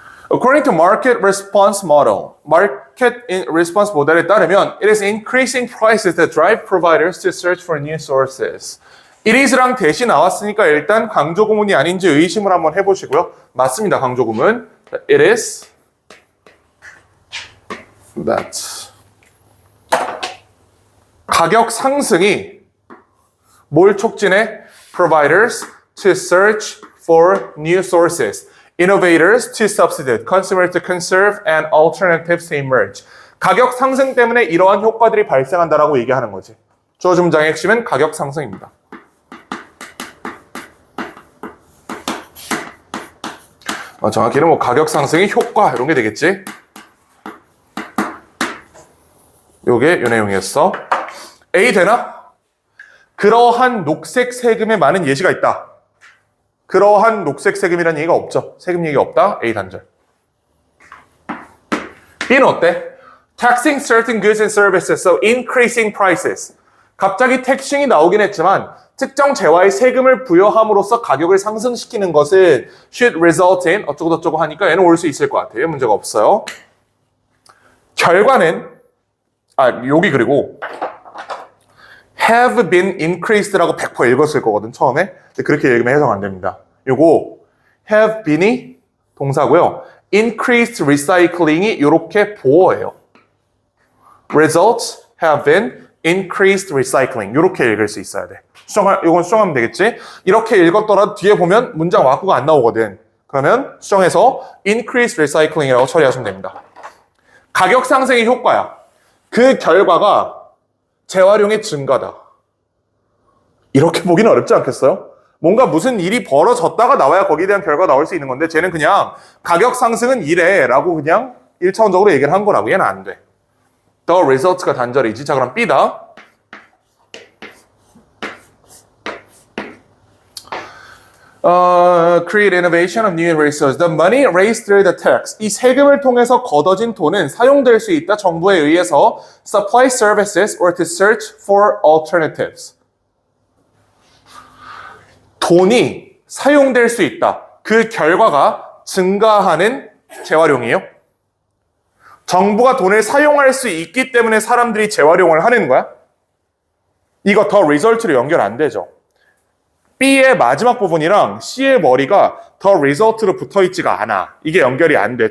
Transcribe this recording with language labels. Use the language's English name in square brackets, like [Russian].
[English] According to market response model, market response [Korean] 모델에 따르면 [English] it is increasing prices that drive providers to search for new sources. it is [Korean] 랑 대시 나왔으니까 일단 강조구문이 아닌지 의심을 한번 해보시고요. 맞습니다. 강조구문. [English] It is that [Korean] 가격 상승이 뭘 촉진해? [English] Providers to search for new sources. Innovators to substitute, consumers to conserve, and alternatives to emerge. [Korean] 가격 상승 때문에 이러한 효과들이 발생한다라고 얘기하는 거지. 주어진 문장의 핵심은 가격 상승입니다. 정확히는 뭐 가격 상승의 효과 이런 게 되겠지. 요게 요 내용이었어. A 되나? 그러한 녹색 세금에 많은 예시가 있다. 그러한 녹색 세금이라는 얘기가 없죠. 세금 얘기가 없다. A 단절. B는 어때? [English] Taxing certain goods and services, so increasing prices. [Korean] 갑자기 텍싱이 나오긴 했지만 특정 재화의 세금을 부여함으로써 가격을 상승시키는 것은 [English] should result in [Korean] 어쩌고저쩌고 하니까 얘는 올 수 있을 것 같아요. 문제가 없어요. 결과는 여기 그리고 [English] have been increased [Korean] 라고 100% 읽었을 거거든, 처음에. 근데 그렇게 읽으면 해석 안 됩니다. 요거 [English] have been [Korean] 이 동사고요. [English] increased recycling [Korean] 이 이렇게 보어예요. [English] results have been increased recycling. [Korean] 이렇게 읽을 수 있어야 돼. 이건 수정하면 되겠지? 이렇게 읽었더라도 뒤에 보면 문장 와꾸가 안 나오거든. 그러면 수정해서 [English] increased recycling [Korean] 이라고 처리하시면 됩니다. 가격 상승의 효과야. 그 결과가 재활용의 증가다. 이렇게 보기는 어렵지 않겠어요? 뭔가 무슨 일이 벌어졌다가 나와야 거기에 대한 결과가 나올 수 있는 건데 쟤는 그냥 가격 상승은 이래 라고 그냥 1차원적으로 얘기를 한 거라고. 얘는 안 돼. [English] The result [Korean] 가 단절이지. 자, 그럼 B다. [English] Create innovation of new resources. The money raised through the tax. [Korean] 이 세금을 통해서 걷어진 돈은 사용될 수 있다. 정부에 의해서 [English] supply services or to search for alternatives. [Korean] 돈이 사용될 수 있다. 그 결과가 증가하는 재활용이에요. 정부가 돈을 사용할 수 있기 때문에 사람들이 재활용을 하는 거야? 이거 더 리설트로 연결 안 되죠. B의 마지막 부분이랑 C의 머리가 더 리설트로 붙어있지가 않아. 이게 연결이 안 돼.